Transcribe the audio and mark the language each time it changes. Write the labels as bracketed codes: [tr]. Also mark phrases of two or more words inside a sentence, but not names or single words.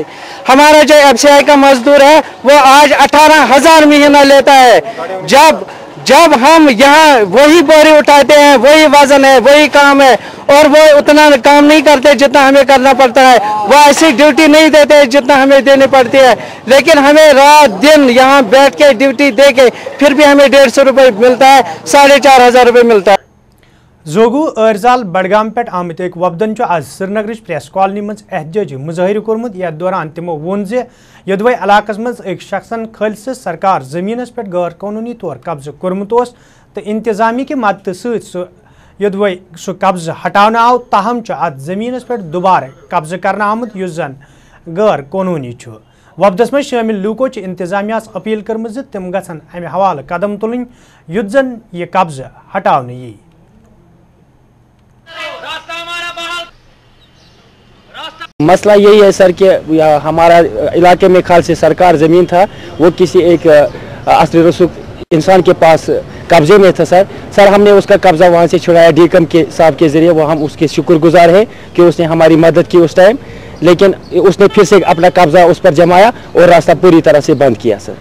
[ur] ہمارا جو FCI کا مزدور ہے وہ آج 18,000 مہینہ لیتا ہے، جب ہم یہاں وہی بوری اٹھاتے ہیں، وہی وزن ہے، وہی کام ہے، اور وہ اتنا کام نہیں کرتے جتنا ہمیں کرنا پڑتا ہے، وہ ایسی ڈیوٹی نہیں دیتے جتنا ہمیں دینی پڑتی ہے، لیکن ہمیں رات دن یہاں بیٹھ کے ڈیوٹی دے کے پھر بھی ہمیں 150 روپے ملتا ہے، 4,500 روپے ملتا ہے۔ [ks] زوگو ارزال بڈگام پہ آمت ایک وفدن آج سری نگر پریس کالونی مز احتجاجی مظاہرہ کورمت یتھ دوران تمو وون یدوے علاقس مز ایک شخصن خالص سرکار زمینس پہ غیر قانونی طور قبضہ کورمت تو انتظامیہ کی مدد ست یدوے سہ قبضہ ہٹانا آو تاہم ات زمینس پہ دوبارہ قبضہ کرنا آمت یس زن غیر قانونی وفدس مز شامل لوکو انتظامیہ اپیل کرم تم گھن امہ حوالہ قدم تلن یت زن یہ قبضہ ہٹاؤ یی۔ [ur] مسئلہ یہی ہے سر کہ ہمارا علاقے میں خالص سرکار زمین تھا، وہ کسی ایک اصل رسوخ انسان کے پاس قبضے میں تھا سر ہم نے اس کا قبضہ وہاں سے چھڑایا ڈیکم کے صاحب کے ذریعے، وہ ہم اس کے شکر گزار ہیں کہ اس نے ہماری مدد کی اس ٹائم، لیکن اس نے پھر سے اپنا قبضہ اس پر جمایا اور راستہ پوری طرح سے بند کیا سر۔